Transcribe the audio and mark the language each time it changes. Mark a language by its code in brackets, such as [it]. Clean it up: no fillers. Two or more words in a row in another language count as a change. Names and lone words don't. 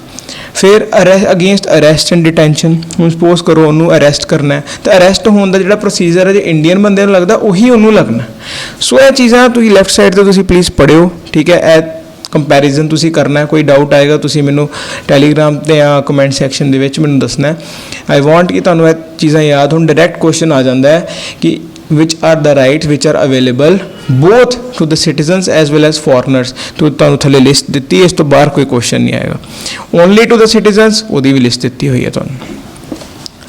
[pa] ਫਿਰ [en] against arrest and detention, [pa] ਹੁਣ ਸਪੋਜ਼ ਕਰੋ ਉਹਨੂੰ ਅਰੈਸਟ ਕਰਨਾ ਹੈ, ਤਾਂ ਅਰੈਸਟ ਹੋਣ ਦਾ ਜਿਹੜਾ ਪ੍ਰੋਸੀਜਰ ਹੈ ਜੇ ਇੰਡੀਅਨ ਬੰਦੇ ਨੂੰ ਲੱਗਦਾ ਉਹੀ ਉਹਨੂੰ ਲੱਗਣਾ। ਸੋ ਇਹ ਚੀਜ਼ਾਂ ਤੁਸੀਂ [en] left side [pa] 'ਤੇ ਤੁਸੀਂ ਪਲੀਜ਼ ਪੜ੍ਹਿਓ, ਠੀਕ ਹੈ। ਇਹ ਕੰਪੈਰੀਜ਼ਨ ਤੁਸੀਂ ਕਰਨਾ ਹੈ। ਕੋਈ ਡਾਊਟ ਆਏਗਾ ਤੁਸੀਂ ਮੈਨੂੰ ਟੈਲੀਗ੍ਰਾਮ 'ਤੇ ਜਾਂ [en] comment section [pa] ਦੇ ਵਿੱਚ ਮੈਨੂੰ ਦੱਸਣਾ ਹੈ। [en] I want [pa] ਕਿ ਤੁਹਾਨੂੰ ਇਹ ਚੀਜ਼ਾਂ ਯਾਦ ਹੋਣ। [en] direct question [pa] ਆ ਜਾਂਦਾ ਹੈ ਕਿ [en] which are the rights which are available both to the citizens as well as foreigners। [pa] तो ਤੁਹਾਨੂੰ ਥੱਲੇ ਲਿਸਟ ਦਿੱਤੀ ਹੈ, ਇਸ ਤੋਂ ਬਾਹਰ ਕੋਈ ਕੁਐਸਚਨ ਨਹੀਂ ਆਏਗਾ। [en] only to the citizens [pa] ਉਹਦੀ ਵੀ ਲਿਸਟ ਦਿੱਤੀ ਹੋਈ ਹੈ ਤੁਹਾਨੂੰ।